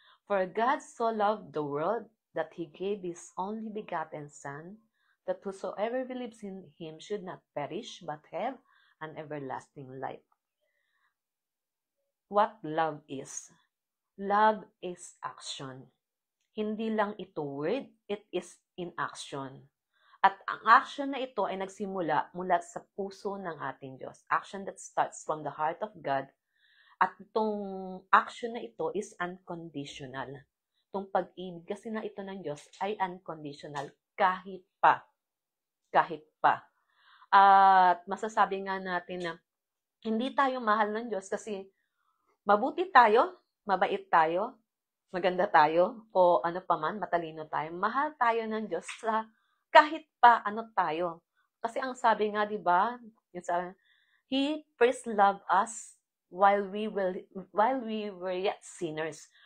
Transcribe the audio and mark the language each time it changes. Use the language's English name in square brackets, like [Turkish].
[English] For God so loved the world that He gave His only begotten Son, that whosoever believes in Him should not perish, but have an everlasting life. What love is? Love is action. [Filipino] Hindi lang ito word, [English] it is in action. [Filipino] At ang action na ito ay nagsimula mula sa puso ng ating Diyos. [English] Action that starts from the heart of God. [Filipino] At itong action na ito [English] is unconditional. [Filipino] Itong pag-ibig kasi na ito ng Diyos ay unconditional kahit pa. Kahit pa. At masasabi nga natin na hindi tayo mahal ng Diyos kasi mabuti tayo, mabait tayo, maganda tayo, o ano pa man, matalino tayo. Mahal tayo ng Diyos sa kahit pa ano tayo. Kasi ang sabi nga, di ba, [English] He first loved us while we were yet sinners.